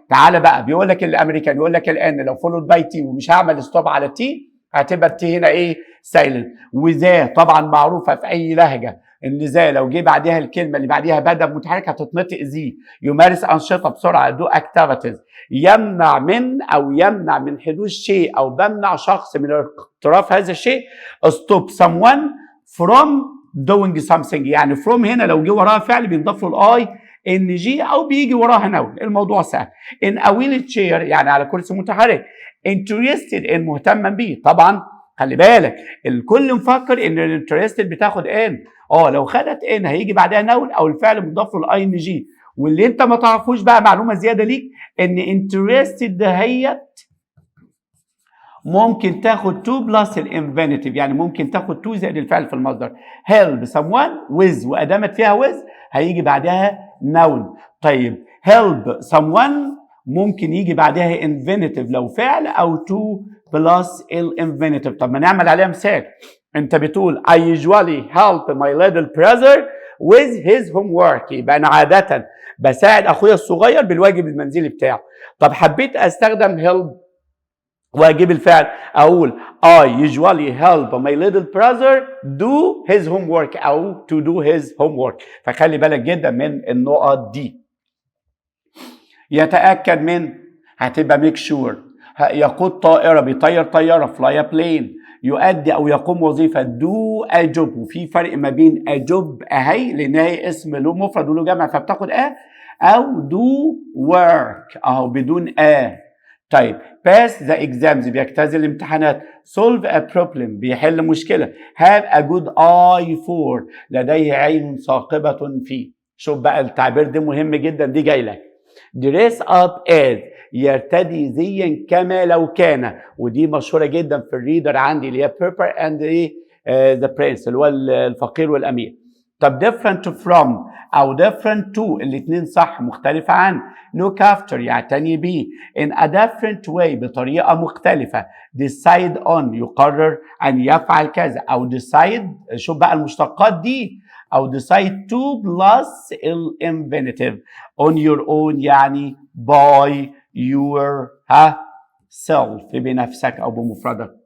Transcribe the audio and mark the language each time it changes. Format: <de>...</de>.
<ar>تعالى بقى بيقول لك الامريكان يقول لك الان لو</ar> <en>followed by T</en> <ar>ومش هعمل ستوب على تي هتبقى التي هنا ايه؟ سايلنت. وذا طبعا معروفه في اي لهجه ان ذا لو جه بعدها الكلمه اللي بعدها بدل متحرك هتتنطق زي. يمارس انشطه بسرعه،</ar> <en>Do activities.</en> <ar>يمنع من او يمنع من حدوث شيء او بمنع شخص من اقتراف هذا الشيء.</ar> <en>stop someone from doing something.</en> <ar>يعني from هنا لو جه وراها فعل بينضاف له الاي ان جي او بيجي وراها نون. الموضوع سهل.</ar> <en>in a wheelchair</en> <ar>يعني على كرسي متحرك.</ar> <en>interested in</en> <ar>مهتما بيه. طبعا خلي بالك الكل مفكر ان الانترستد بتاخد ان. لو خدت ان هيجي بعدها نون او الفعل مضاف له الاي ان جي. واللي انت ما تعرفوش بقى معلومه زياده ليك ان interested دهيت ممكن تاخد to بلس الانفينيتيف، يعني ممكن تاخد to زائد الفعل في المصدر.</ar> <en>help someone with</en> <ar>وادامت فيها</ar> <en>with</en> <ar>هيجي بعدها</ar> <en>noun.</en> <ar>طيب</ar> <en>help someone</en> <ar>ممكن يجي بعدها infinitive لو فعل او to بلس الانفينيتيف. طب ما نعمل عليها مثال.</ar> <en>انت بتقول I usually help my little brother with his homework.</en> <ar>يبقى انا عاده بساعد اخويا الصغير بالواجب المنزلي بتاعه. طب حبيت استخدم help واجيب الفعل اقول</ar> <en>I usually help my little brother do his homework او to do his homework.</en> <ar>فخلي بالك جدا من النقط دي. يتأكد من هتبقى make sure. يقود طائرة بيطير طيارة</ar> <en>fly a plane.</en> <ar>يؤدي او يقوم وظيفة</ar> <en>do a job.</en> <ar>وفي فرق ما بين</ar> <en>a job</en> <ar>اهي لان هي اسم له مفرد وله جمع فبتاخد او</ar> <en>do work</en> <ar>اهو بدون طيب</ar> <en>pass the exams</en> <ar>بيجتاز الامتحانات.</ar> <en>solve a problem</en> <ar>بيحل مشكلة.</ar> <en>have a good eye for</en> <ar>لديه عين ثاقبة فيه. شوف بقى التعبير ده مهم جدا، دي جاي لك.</ar> <en>dress up as</en> <ar>يرتدي زيا كما لو كان، ودي مشهورة جدا في الريدر عندي اللي هي Pepper and the Prince اللي هو الفقير والأمير. طب</ar> <en>different from</en> <ar>أو</ar> <en>different to</en> <ar>الاتنين صح، مختلفة عن.</ar> <en>look after</en> <ar>يعتني بيه.</ar> <en>in a different way</en> <ar>بطريقة مختلفة.</ar> <en>decide on</en> <ar>يقرر أن يفعل كذا أو decide. شوف بقى المشتقات دي أو</ar> <en>decide to plus infinitive. on your own يعني by your self</en> <ar>بنفسك أو بمفردك.</ar>